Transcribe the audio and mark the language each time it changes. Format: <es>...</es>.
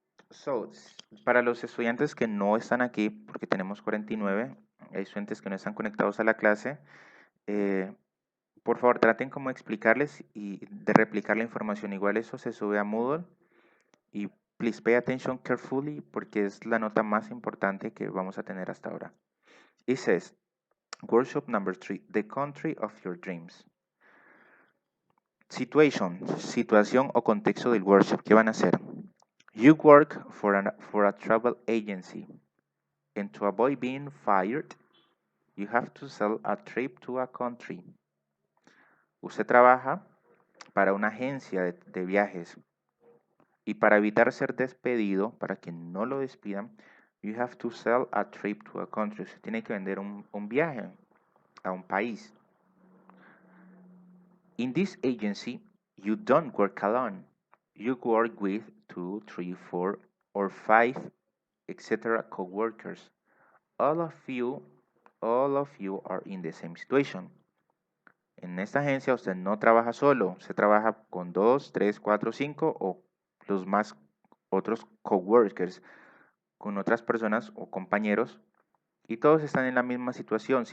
<es>So, para los estudiantes que no están aquí, porque tenemos 49, hay estudiantes que no están conectados a la clase, por favor traten como explicarles y de replicar la información. Igual eso se sube a Moodle y</es> <en>please pay attention carefully</en> <es>porque es la nota más importante que vamos a tener hasta ahora.</es> <en>It says, workshop number 3, the country of your dreams.</en> <es>Situación o contexto del workshop. ¿Qué van a hacer?</es> <en>You work for a travel agency, and to avoid being fired, you have to sell a trip to a country.</en> <es>Usted trabaja para una agencia de viajes, y para evitar ser despedido, para que no lo despidan,</es> <en>you have to sell a trip to a country.</en> <es>Usted tiene que vender un viaje a un país.</es> <en>In this agency, you don't work alone. You work with 2, 3, 4, or 5, etc. co-workers. All of you are in the same situation.</en> <es>En esta agencia usted no trabaja solo, se trabaja con 2, 3, 4, 5 o los más otros coworkers, con otras personas o compañeros, y todos están en la misma situación.</es>